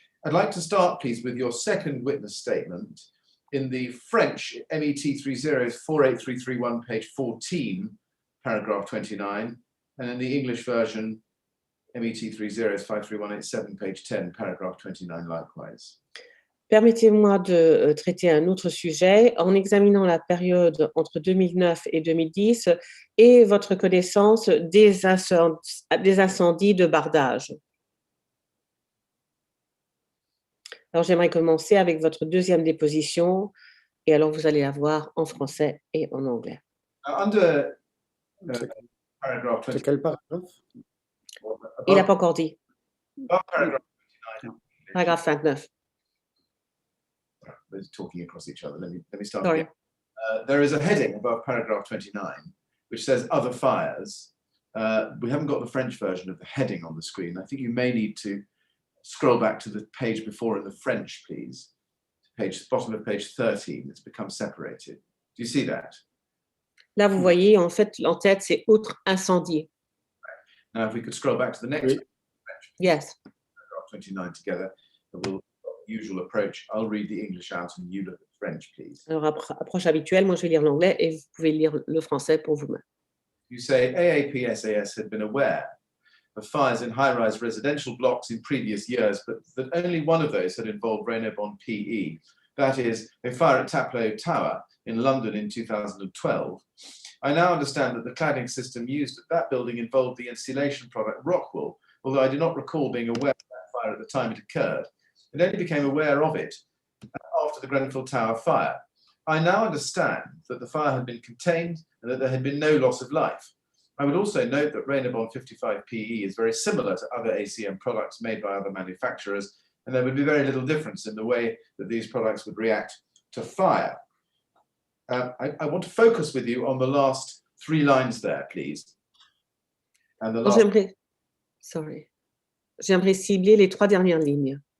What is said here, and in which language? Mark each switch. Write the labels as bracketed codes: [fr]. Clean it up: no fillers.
[en] I'd like to start, please, with your second witness statement in the French MET 30 48331, page 14, paragraph 29, and in the English version, MET 30 53187, page 10, paragraph 29, likewise. [fr] Permettez-moi de traiter un autre sujet en examinant la période entre 2009 et 2010 et votre connaissance des incendies de bardage. Alors, j'aimerais commencer avec votre deuxième déposition et alors vous allez la voir en français et en anglais. [en] Under paragraph 29. [fr] Quel paragraphe? Il n'a pas encore dit. [en] Paragraph 29. [fr] Paragraphe 29. [en] We're talking across each other. Let me start Sorry. again. There is a heading above paragraph 29 which says other fires, we haven't got the French version of the heading on the screen. I think you may need to scroll back to the page before in the French, please. Bottom of page 13, it's become separated. Do you see that? [fr] Là, vous voyez, en fait, l'entête, c'est outre incendie. [en] Now, if we could scroll back to the next page, Yes. paragraph 29 together, we'll usual approach. I'll read the English out and you look at French, please. [fr] Alors, approche habituelle, moi, je vais lire l'anglais et vous pouvez lire le français pour vous-même. [en] You say AAPSAS had been aware of fires in high-rise residential blocks in previous years, but that only one of those had involved Raynaud PE. That is, a fire at Taplow Tower in London in 2012. I now understand that the cladding system used at that building involved the insulation product Rockwool, although I do not recall being aware of that fire at the time it occurred. I only became aware of it after the Grenfell Tower fire. I now understand that the fire had been contained and that there had been no loss of life. I would also note that Raynaud 55 PE is very similar to other ACM products made by other manufacturers, and there would be very little difference in the way that these products would react to fire. I want to focus with you on the last 3 lines there, please. And the last... [fr] J'aimerais cibler les 3 dernières lignes.